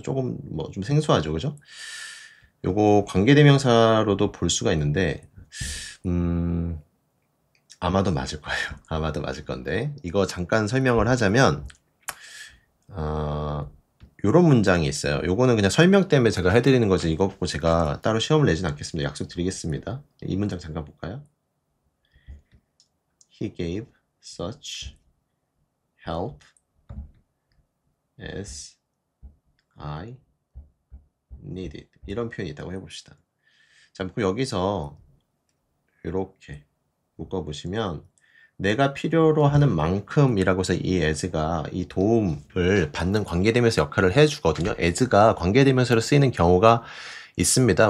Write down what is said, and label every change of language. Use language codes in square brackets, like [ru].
[ko] 조금 뭐 좀 생소하죠, 그죠? 요거 관계대명사로도 볼 수가 있는데 아마도 맞을 거예요. 아마도 맞을 건데 이거 잠깐 설명을 하자면 요런 문장이 있어요. 요거는 그냥 설명 때문에 제가 해드리는 거지 이거 갖고 제가 따로 시험을 내진 않겠습니다. 약속드리겠습니다. 이 문장 잠깐 볼까요? [en] He gave such help as I needed. [ko] 이런 표현이 있다고 해봅시다. 자, 그럼 여기서 이렇게 묶어보시면 내가 필요로 하는 만큼이라고 해서 이 as가 이 도움을 받는 관계대명사 역할을 해주거든요. as가 관계대명사로 쓰이는 경우가 있습니다.